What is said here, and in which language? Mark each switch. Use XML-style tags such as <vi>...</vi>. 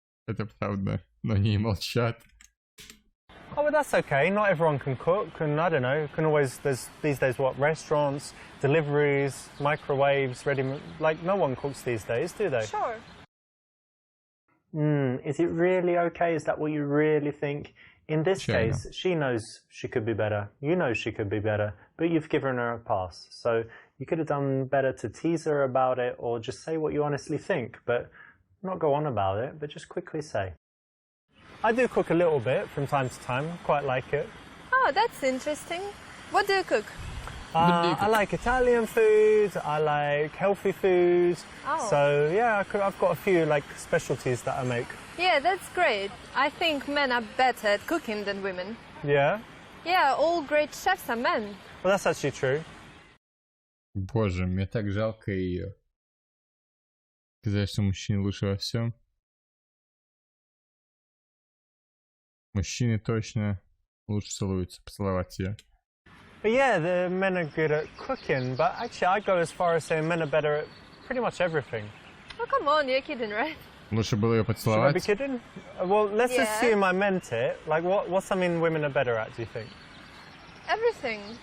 <ru>Это правда, но они и молчат.</ru> <en>Oh, but that's okay. Not everyone can cook, and I don't know. There's these days restaurants, deliveries, microwaves, like no one cooks these days, do they? Sure. Is it really okay? Is that what you really think? In this case, she knows she could be better. You know she could be better, but you've given her a pass. So you could have done better to tease her about it or just say what you honestly think, but not go on about it, but just quickly say. I do cook a little bit from time to time. Quite like it. Oh, that's interesting. What do you cook? I like Italian food. I like healthy food. Oh. So yeah, I've got a few specialties that I make. Yeah, that's great. I think men are better at cooking than women. Yeah? Yeah, all great chefs are men. Well, that's actually true.</en> <ru>Боже, мне так жалко ее. Сказать, что мужчина лучше во всем. Мужчины точно лучше целуются, поцеловать ее.</ru> <en>But yeah, the men are good at cooking, but actually I go as far as saying men are better at pretty much everything. Oh, come on, you're kidding, right?</en> <ru>Лучше было ее</ru> <en>Should I be</en> <ru>поцеловать.</ru> <en>kidding? Well, let's Yeah. assume I meant it. Like, what's something women are better at, do you think? Everything.</en>